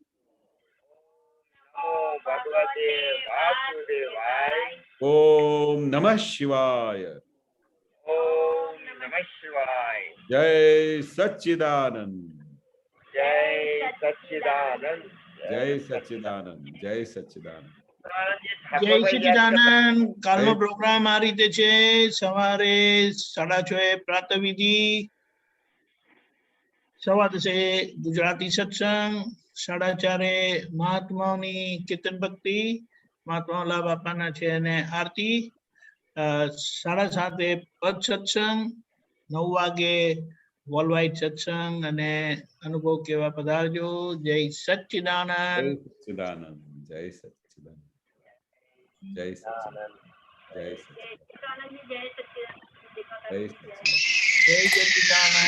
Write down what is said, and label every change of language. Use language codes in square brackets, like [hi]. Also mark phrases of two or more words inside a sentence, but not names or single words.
[sa] नमो भगवते वासुदेवाय ओम नमः शिवाय ओम नमः शिवाय जय सच्चिदानंद जय सच्चिदानंद जय सच्चिदानंद जय सच्चिदानंद [gu] જય સચ્ચિદાનંદ કાલનો પ્રોગ્રામ આ રીતે છે સવારે 6:30 પ્રાતઃવિધિ 10:15 ગુજરાતી સત્સંગ 4:30 મહાત્માઓની કીર્તન ભક્તિ મહાત્મા બાપાના છે અને આરતી 7:30 પદ સત્સંગ 9 વાગે વર્લ્ડ સત્સંગ અને અનુભવ કેવા પધારજો જય સચ્ચિદાનંદ [sa] सच्चिदानंद जय सच्चिदानंद जय सच्चिदानंद जय सच्चिदानंद जय सच्चिदानंद